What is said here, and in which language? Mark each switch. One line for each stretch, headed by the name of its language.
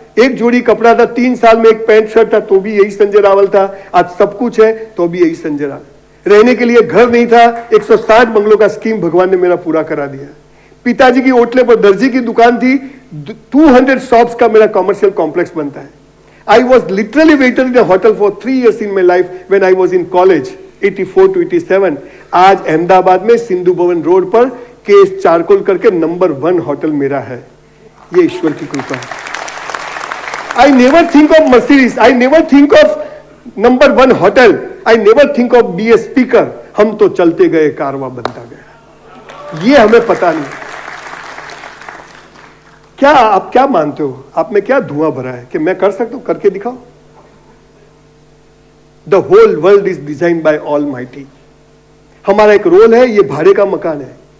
Hindi: एक जोड़ी कपड़ा था, 3 साल में एक पैंट शर्ट था तो भी यही संजय रावल था। आज सब कुछ है तो भी यही संजय रावल। रहने के लिए घर नहीं था, 160 बंगलों का स्कीम भगवान ने मेरा पूरा करा दिया। पिताजी की ओटले पर दर्जी की दुकान थी, 200 शॉप्स का मेरा कॉमर्शियल कॉम्प्लेक्स बनता है।
English: I was literally waited in a hotel for 3 years in my life when I was in college, 84 to 87.
Hindi: आज अहमदाबाद में सिंधु भवन रोड पर केस चारकोल करके नंबर 1 होटल मेरा है। ये ईश्वर की कृपा है।
English: I never think of Mercedes, I never think of number 1 hotel, I never think of be a speaker।
Hindi: हम तो चलते गए, कारवां बनता गया। ये हमें पता नहीं। क्या आप क्या मानते हो? आप में क्या धुआं भरा है कि मैं कर सकता हूं? करके दिखाओ।
English: The whole world is design by almighty.
Hindi: हमारा एक रोल है, ये भाड़े का मकान है।